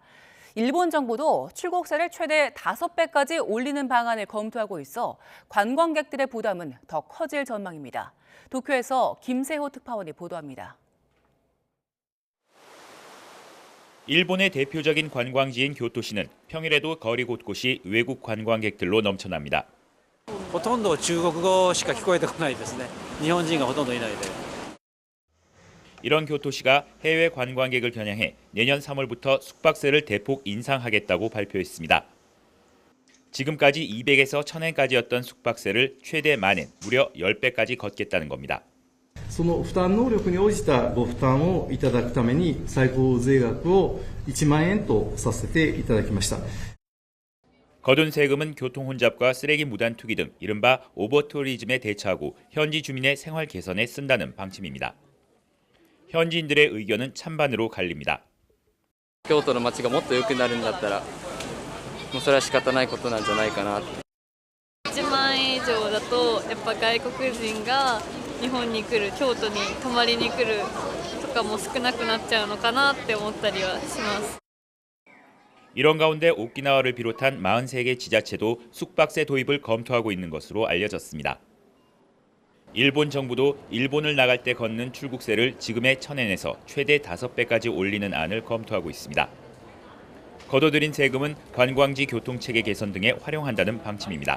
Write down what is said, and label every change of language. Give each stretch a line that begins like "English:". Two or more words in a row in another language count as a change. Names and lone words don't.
Korean: 일본 정부도 출국세를 최대 5배까지 올리는 방안을 검토하고 있어 관광객들의 부담은 더 커질 전망입니다. 도쿄에서 김세호 특파원이 보도합니다. 일본의 대표적인 관광지인 교토시는 평일에도 거리 곳곳이 외국 관광객들로 넘쳐납니다.
Japanese: ほとんど中国語しか聞こえてこないですね。日本人がほとんどいないで。
Korean: 이런 교토시가 해외 관광객을 겨냥해 내년 3월부터 숙박세를 대폭 인상하겠다고 발표했습니다. 지금까지 200에서 1000엔까지였던 숙박세를 최대 만엔 무려 10배까지 걷겠다는 겁니다.
Japanese: その負担能力に応じたご負担をいただくために最高税額を1万円とさせていただきました。
Korean: 거둔 세금은 교통 혼잡과 쓰레기 무단 투기 등 이른바 오버투리즘에 대처하고 현지 주민의 생활 개선에 쓴다는 방침입니다. 현지인들의 의견은 찬반으로 갈립니다.
Japanese: 京都の街がもっと良くなるんだったら、もうそれは仕方ないことなんじゃないかな。1万円以上だとやっぱ外国人が日本に来る、京都に泊まりに来るとかも少なくなっちゃうのかなって思ったりはします。
Korean: 이런 가운데 오키나와를 비롯한 43개 지자체도 숙박세 도입을 검토하고 있는 것으로 알려졌습니다. 일본 정부도 일본을 나갈 때 걷는 출국세를 지금의 1,000엔에서 최대 5배까지 올리는 안을 검토하고 있습니다. 거둬들인 세금은 관광지 교통체계 개선 등에 활용한다는 방침입니다.